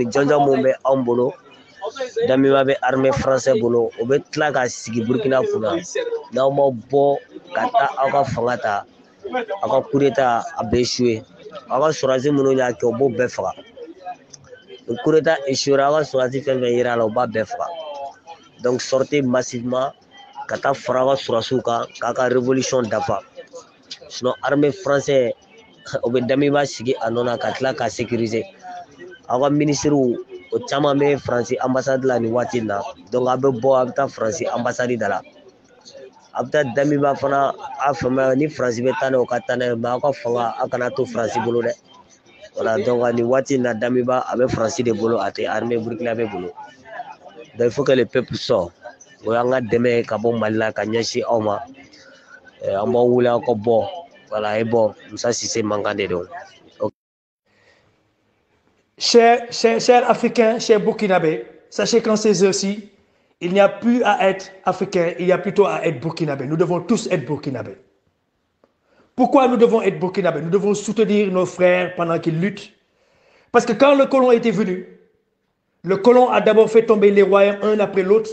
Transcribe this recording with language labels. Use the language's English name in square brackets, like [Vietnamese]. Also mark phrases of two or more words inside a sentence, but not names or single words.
[Bambara] jɔnjɔn mun bɛ anw bolo Damiba bɛ [French] armée française [Bambara] bolo o bɛ tila ka sigi Burkina kunna n'aw ma bɔ ka taa aw ka fanga ta aw ka [French] coup d'état [Bambara] a bɛ échoué aw ka sɔrɔdasi minnu y'a kɛ o b'o bɛɛ faga ni [French] coup d'état [Bambara] échoué aw ka sɔrɔdasi fɛn fɛn yera la o b'a bɛɛ faga [French] donc sortez massivement [Bambara] ka taa fara aw ka sɔrɔdasiw kan k'a ka révolution dafa sinon [French] armée française [Bambara] o bɛ Damiba sigi a nɔ na ka tila ka sécuriser aw ka ministres o caman bɛ Faransi ambassade la nin waati na donc a bɛ bɔ a bɛ taa Faransi ambassade da la a bɛ taa Damiba fana a faamuya ni Faransi bɛ taa n'a ye o ka taa n'a ye mais aw ka fanga a kana to Faransi bolo dɛ [French] voilà donc [Bambara] nin waati na Damiba a bɛ Faransi de bolo a tɛ [French] armée burkinabé [Bambara] bolo [French] donc il faut que le peuple sorte [Bambara] o y'an ka dɛmɛ ka bɔ Mali la ka ɲɛsin aw ma an b'aw wele aw ka bɔ [French] voilà et bon [Bambara] Musa Cissé mankan de don. [French] Chers Africains, chers Burkinabés, sachez qu'en ces heures-ci, il n'y a plus à être Africain, il y a plutôt à être Burkinabé. Nous devons tous être Burkinabés. Pourquoi nous devons être Burkinabés? Nous devons soutenir nos frères pendant qu'ils luttent. Parce que quand le colon était venu, le colon a d'abord fait tomber les royaumes un après l'autre.